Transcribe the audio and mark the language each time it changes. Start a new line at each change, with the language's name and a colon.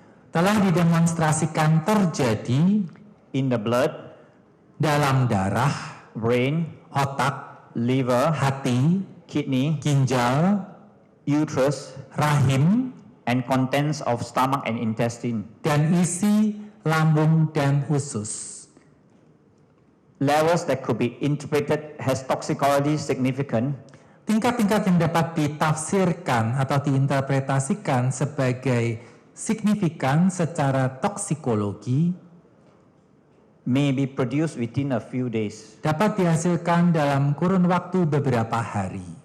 Indonesian: telah didemonstrasikan terjadi
English: in the blood,
Indonesian: dalam darah,
English: brain,
Indonesian: otak,
English: liver,
Indonesian: hati,
English: kidney,
Indonesian: ginjal,
English: uterus,
Indonesian: rahim,
English: and contents of stomach and intestine.
Indonesian: dan isi lambung dan usus.
English: Levels that could be interpreted as toxicology significant
Indonesian: Tingkat-tingkat yang dapat ditafsirkan atau diinterpretasikan sebagai signifikan secara toksikologi
English: may be produced within a few days.
Indonesian: dapat dihasilkan dalam kurun waktu beberapa hari.